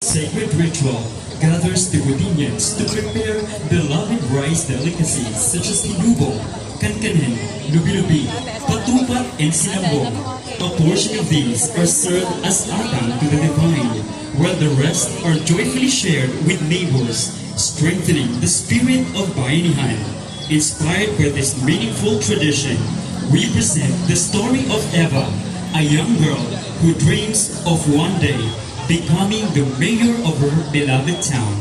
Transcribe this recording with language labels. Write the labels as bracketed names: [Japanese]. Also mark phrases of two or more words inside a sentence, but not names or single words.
[English] sacred ritual gathers the Gudinians to prepare beloved rice delicacies such as tinubo, kankanin, lubi-lubi, patupat, and sinambong. A portion of these are served as atang to the divine, while the rest are joyfully shared with neighbors, strengthening the spirit of bayanihan. Inspired by this meaningful tradition, we present the story of Eva, a young girl who dreams of one day becoming the mayor of her beloved town.